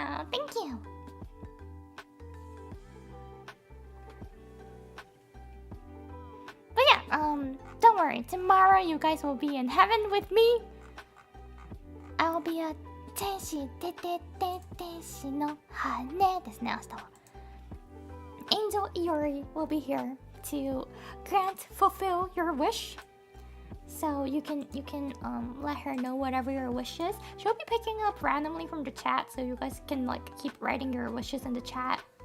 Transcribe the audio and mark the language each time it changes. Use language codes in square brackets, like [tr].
[en] Thank you! But yeah, don't worry. Tomorrow you guys will be in heaven with me. I'll be a [ja] 天使ててて天使の羽ですね、明日は。 [en] Angel Iori will be here to fulfill your wish. So you can let her know whatever your wish is. She'll be picking up randomly from the chat, so you guys can like keep writing your wishes in the chat.